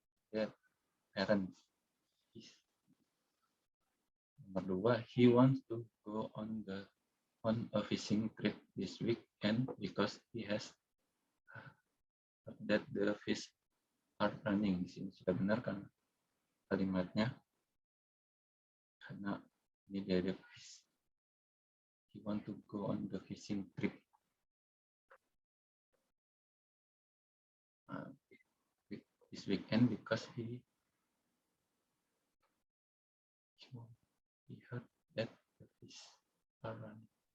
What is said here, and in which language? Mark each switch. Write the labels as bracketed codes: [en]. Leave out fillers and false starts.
[id] Dia parents. Nomor 2, [en] he wants to go on a fishing trip this weekend because he has that the fish are running. [id] Di sini sudah benar kan kalimatnya? Karena ini dia ada fish. [en] He want to go on the fishing trip. This weekend because he heard that the fish are running.